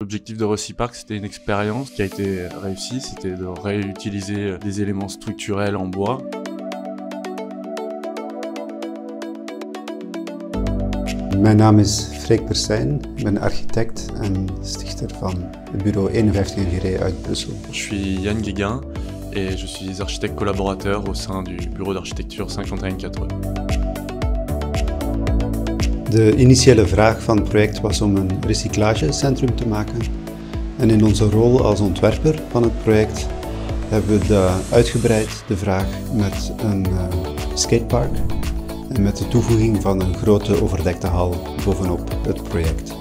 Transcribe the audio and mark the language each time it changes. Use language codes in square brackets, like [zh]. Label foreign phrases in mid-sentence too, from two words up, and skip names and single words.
[fr] L'objectif de Recipark, c'était une expérience qui a été réussie, c'était de réutiliser des éléments structurels en bois. [nl] Mijn naam is Freek Persijn, ik ben architect en stichter van het bureau 51 Girey uit Brussel. [fr] Je suis Yann Guéguin et je suis architecte collaborateur au sein du bureau d'architecture 51 [nl] De initiële vraag van het project was om een recyclagecentrum te maken. En in onze rol als ontwerper van het project hebben we uitgebreid de vraag met een skatepark en met de toevoeging van een grote overdekte hal bovenop het project.